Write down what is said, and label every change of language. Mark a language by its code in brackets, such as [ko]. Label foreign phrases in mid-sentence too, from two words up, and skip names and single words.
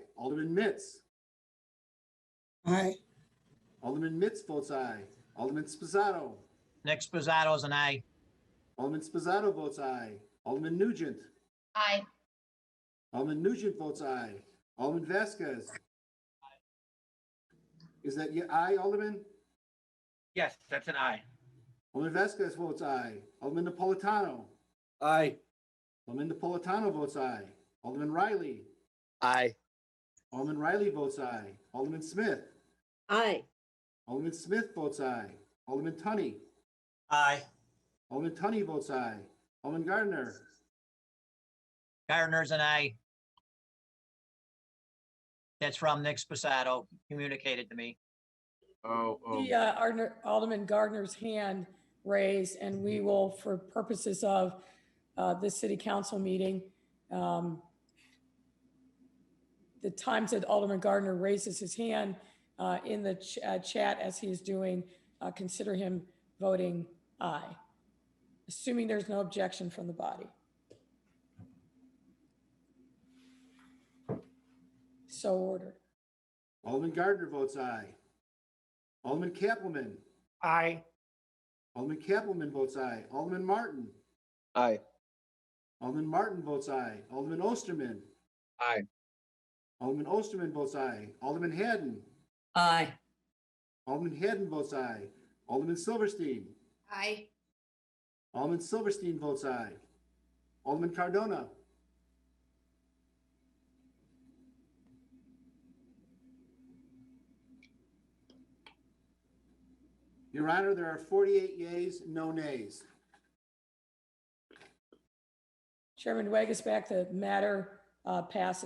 [en] Alderman Mitz. Aye. Alderman Mitz votes aye. Alderman Spizzato. Nick Spizzato is an aye. Alderman Spizzato votes aye. Alderman Nugent. Aye. Alderman Nugent votes aye. Alderman Vasquez. Is that your aye, Alderman? Yes, that's an aye. Alderman Vasquez votes aye. Alderman Napolitano. Aye. Alderman Napolitano votes aye. Alderman Riley. Aye. Alderman Riley votes aye. Alderman Smith. Aye. Alderman Smith votes aye. Alderman Tunney. Aye. Alderman Tunney votes aye. Alderman Gardner. Gardner's an aye. That's from Nick Spizzato, communicated to me. The Alderman Gardner's hand raised, and we will, for purposes of this city council meeting, the times that Alderman Gardner raises his hand in the chat as he is doing, consider him voting aye, assuming there's no objection from the body. So ordered. Alderman Gardner votes aye. Alderman Kappelman. Aye. Alderman Kappelman votes aye. Alderman Martin. Aye. Alderman Martin votes aye. Alderman Osterman. Aye. Alderman Osterman votes aye. Alderman Haddon. Aye. Alderman Haddon votes aye. Alderman Silverstein. Aye. Alderman Silverstein votes aye. Alderman Cardona. Your Honor, there are 48 yeas, no nays. Chairman Wagasback, the matter passes.